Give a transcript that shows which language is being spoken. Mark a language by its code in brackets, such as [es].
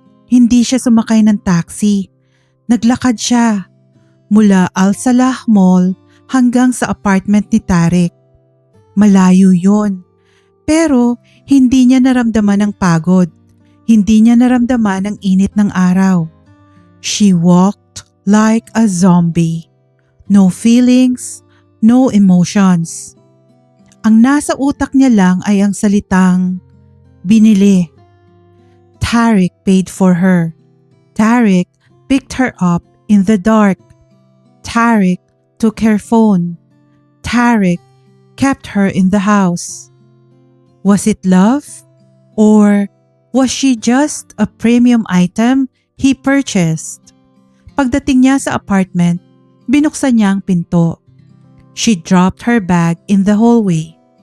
[tl] Hindi siya sumakay ng taxi. Naglakad siya. Mula Al Salah Mall hanggang sa apartment ni Tarek. Malayo yon. Pero hindi niya naramdaman ang pagod. Hindi niya naramdaman ang init ng araw. [en] She walked like a zombie. No feelings, no emotions. [tl] Ang nasa utak niya lang ay ang salitang binili. [en] Tarek paid for her. Tarek picked her up in the dark. Tarek took her phone. Tarek kept her in the house. Was it love? Or was she just a premium item he purchased? [tl] Pagdating niya sa apartment, binuksan niya ang pinto. [en] She dropped her bag in the hallway.